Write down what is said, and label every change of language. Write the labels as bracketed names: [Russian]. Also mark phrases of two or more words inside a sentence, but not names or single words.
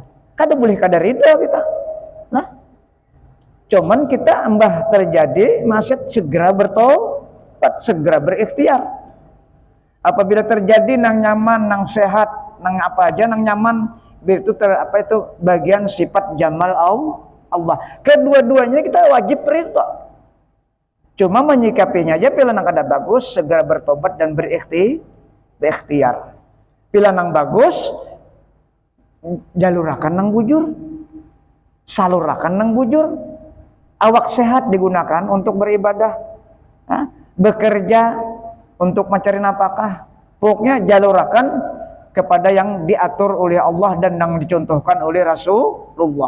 [Banjar] Kada boleh kada ridho kita. Nah, cuman kita ambah terjadi maksud segera bertobat, segera berikhtiar. Apabila terjadi nang nyaman, nang sehat, nang apa aja nang nyaman, itu itu bagian sifat jamal Allah. Kedua-duanya kita wajib ridho. Cuma menyikapinya aja pilihan yang kada bagus segera bertobat dan berikhtiar. Pilihan yang bagus jalurakan nang bujur. Salurakan nang bujur. [Indonesian] Awak sehat digunakan untuk beribadah. Bekerja untuk mencari nafkah. Pokoknya jalurakan kepada yang diatur oleh Allah dan yang dicontohkan oleh Rasulullah.